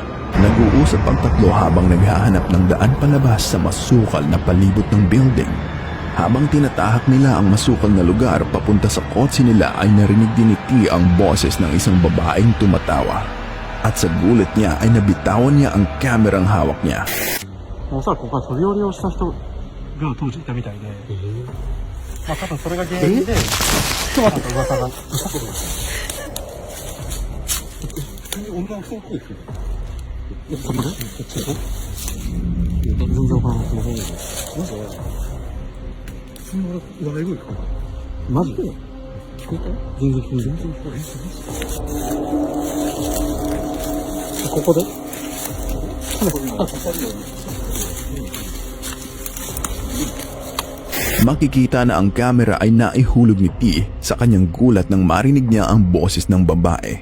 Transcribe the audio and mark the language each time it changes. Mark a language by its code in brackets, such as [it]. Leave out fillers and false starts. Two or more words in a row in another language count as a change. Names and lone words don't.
[tl] Nag-uusap ang tatlo habang naghahanap ng daan palabas sa masukal na palibot ng building. Habang tinatahak nila ang masukal na lugar papunta sa kotse nila ay narinig din ni T ang boses ng isang babaeng tumatawa. At sa gulat niya ay nabitawan niya ang kamerang hawak niya. [ja] おそらくここは飛び降りをした人が当時いたみたいで、まあ多分それが原因で、人がと噂がしたことですよ。女の人っぽいですよ。そこで？全然わからない。マジで？そんな笑い声かな？マジで？聞こえた？全然聞こえた。ここで？ [tl] Makikita na ang camera ay naihulog ni T sa kanyang gulat nang marinig niya ang boses ng babae.